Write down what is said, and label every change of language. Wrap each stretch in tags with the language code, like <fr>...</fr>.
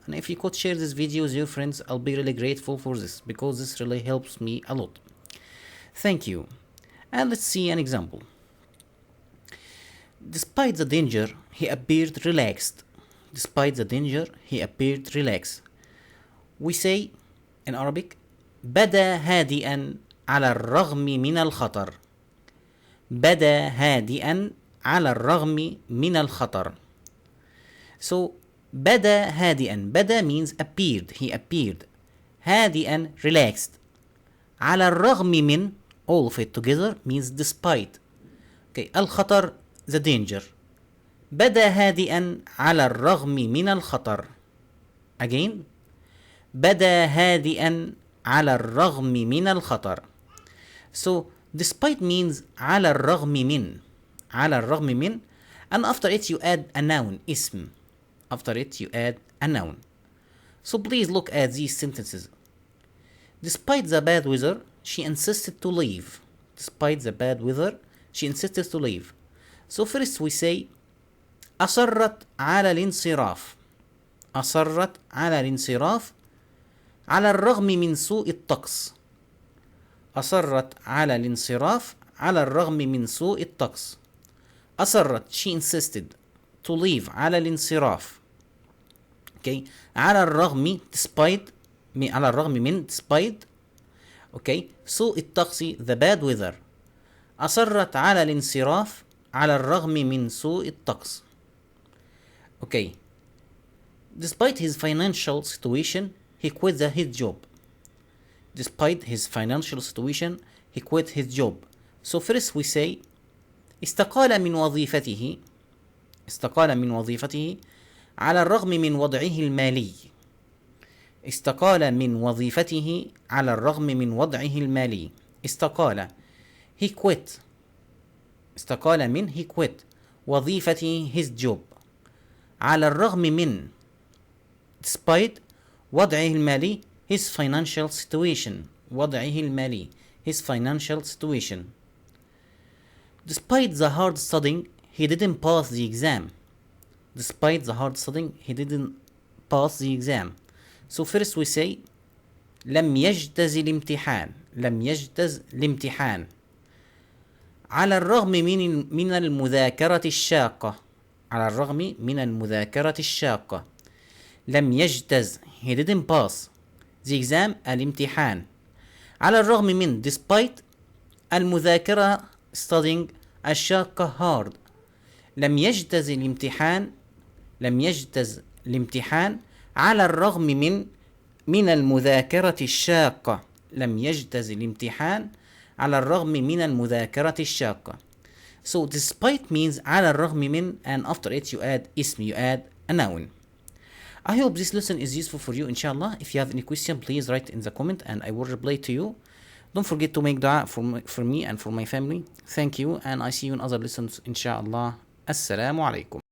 <en>And if you could share this video with your friends, I'll be really grateful for this because this really helps me a lot. Thank you. And let's see an example. Despite the danger, he appeared relaxed. Despite the danger, he appeared relaxed. We say in Arabic</en> <ar>بدا هادئا على الرغم من الخطر. بدا هادئا على الرغم من الخطر. So بدا هادئا.</ar> <en>بدا means appeared. He appeared. هادئا relaxed.</en> <ar>على الرغم من,</ar> <en>all of it together means despite. Okay, الخطر the danger.</en> <ar>بدا هادئا على الرغم من الخطر.</ar> <en>Again.</en> <ar>بدا هادئا على الرغم من الخطر.</ar> <en>So despite means</en> <ar>على الرغم من. على الرغم من.</ar> <en>And after it you add a noun, اسم. After it you add a noun. So please look at these sentences. Despite the bad weather, she insisted to leave. Despite the bad weather, she insisted to leave. So first we say</en> <ar>أصرت على الانصراف. أصرت على الانصراف على الرغم من سوء الطقس. أصرت على الانصراف على الرغم من سوء الطقس.</ar> <en>أصرت, she insisted to leave.</en> <ar>على الانصراف. Okay. على الرغم despite, على الرغم من despite.</ar> <en>Okay.</en> <ar>سوء الطقس</ar> <en>the bad weather.</en> <ar>أصرت على الانصراف على الرغم من سوء الطقس.</ar> <en>Okay. Despite his financial situation, he quit his job. Despite his financial situation, he quit his job. So first we say</en> <ar>استقال من وظيفته. استقال من وظيفته على الرغم من وضعه المالي. استقال من وظيفته على الرغم من وضعه المالي.</ar> <en>استقال, he quit.</en> <ar>استقال من,</ar> <en>he quit. وظيفته, his job.</en> <ar>على الرغم من, despite وضعه المالي,</ar> <en>his financial situation.</en> <ar>وضعه المالي,</ar> <en>his financial situation. Despite the hard studying, he didn't pass the exam. Despite the hard studying, he didn't pass the exam. So first we say</en> <ar>لم يجتز الامتحان. لم يجتز الامتحان على الرغم من المذاكرة الشاقة. على الرغم من المذاكرة الشاقة. لم يجتز,</ar> <en>he didn't pass the exam, الامتحان.</en> <ar>على الرغم من despite المذاكرة studying الشاقة hard. لم يجتز الامتحان. لم يجتز الامتحان على الرغم من المذاكرة الشاقة. لم يجتز الامتحان على الرغم من المذاكرة الشاقة.</ar> <en>So despite means</en> <ar>على الرغم من,</ar> <en>and after it you add اسم, you add a noun. I hope this lesson is useful for you, inshallah. If you have any question, please write in the comment and I will reply to you. Don't forget to make dua for me and for my family. Thank you, and I see you in other lessons, inshallah. Assalamu alaikum.</en>